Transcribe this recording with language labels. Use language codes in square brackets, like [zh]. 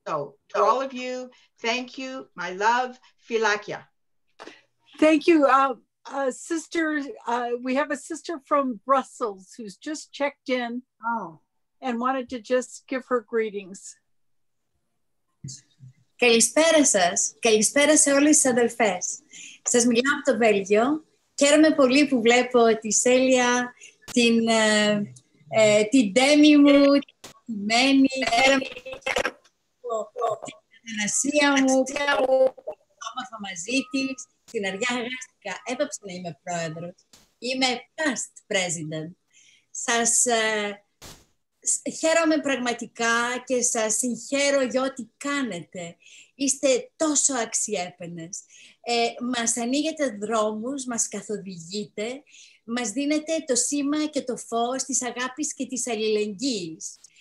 [en] So to all of you, thank you, my love, Filakia. Thank you. Sister, we have a sister from Brussels who's just checked in and wanted to just give her greetings. [el] Καλησπέρα σας. Καλησπέρα σε όλες τις αδελφές. Σας μιλάω από το Βέλγιο. Χαίρομαι πολύ που βλέπω τη Σέλια, την Ντέμι μου, τη Μένη, χαίρομαι την Ασία μου, όμορφα μαζί της. Στην αργία εργάστηκα, έπαψα να είμαι πρόεδρος. Είμαι past president. Σας χαίρομαι πραγματικά και σας συγχαίρω για ό,τι κάνετε. Είστε τόσο αξιέπαινες. Μας ανοίγετε δρόμους, μας καθοδηγείτε, μας δίνετε το σήμα και το φως της αγάπης και της αλληλεγγύης.